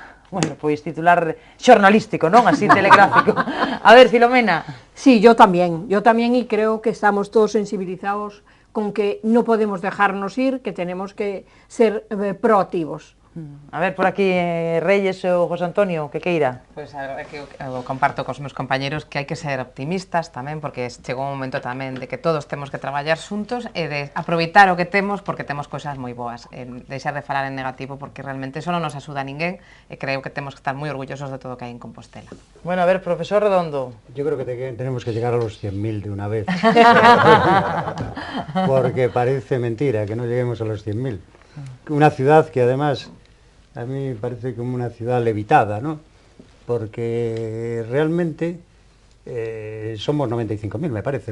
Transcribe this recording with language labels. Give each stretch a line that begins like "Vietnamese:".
Galician: Bueno, pois titular xornalístico, non? Así telegráfico. A ver, Filomena.
Spanish: Sí, yo también y creo que estamos todos sensibilizados con que no podemos dejarnos ir, que tenemos que ser proactivos.
Galician: A ver, por aquí Reyes ou José Antonio, que queira? Pois a verdade que eu comparto cos meus compañeros que hai que ser optimistas tamén, porque chegou un momento tamén de que todos temos que traballar xuntos e de aproveitar o que temos porque temos cousas moi boas, deixar de falar en negativo porque realmente eso non nos axuda a ninguén e creo que temos que estar moi orgullosos de todo o que hai en Compostela. Bueno, a ver, profesor Redondo.
Spanish: Yo creo que tenemos que llegar a los 100.000 de una vez, porque parece mentira que no lleguemos a los 100.000. Una ciudad que además a mí me parece como una ciudad levitada, ¿no? Porque realmente somos 95.000, me parece.